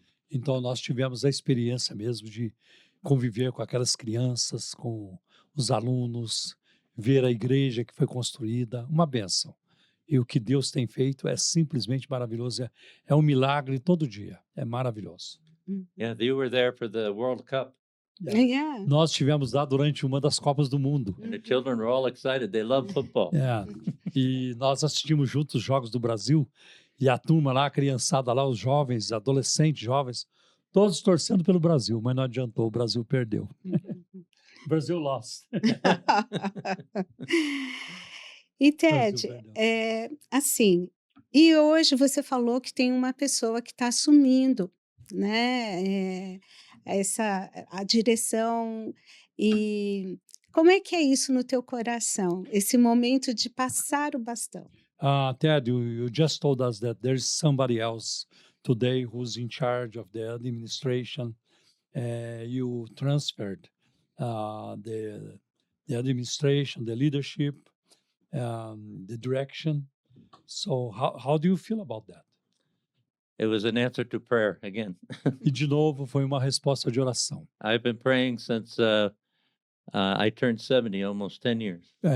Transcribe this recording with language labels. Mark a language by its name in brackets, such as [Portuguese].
[Portuguese] Então nós tivemos a experiência mesmo de conviver com aquelas crianças, com os alunos, ver a igreja que foi construída, uma bênção. E o que Deus tem feito é simplesmente maravilhoso, é um milagre todo dia, é maravilhoso. [English] Yeah, you were there for the World Cup, Yeah. [Portuguese] Nós estivemos lá durante uma das Copas do Mundo. [English] and the children were all excited. They love football. [Portuguese] E nós assistimos juntos os Jogos do Brasil, e a turma lá, a criançada lá, os jovens, adolescentes, jovens, todos torcendo pelo Brasil, mas não adiantou, o Brasil perdeu. [English] O Brasil lost. [Portuguese] E Brasil Ted, perdeu. assim, e hoje você falou que tem uma pessoa que está assumindo, né, a direção, e como é que é isso no teu coração, esse momento de passar o bastão? [English] Ted, you just told us that there's somebody else today who's in charge of the administration. You transferred the administration, the leadership, the direction. So how do you feel about that? It was an answer to prayer again. [Portuguese] E de novo foi uma resposta de oração. [English] I've been praying since I turned 70, almost 10 years.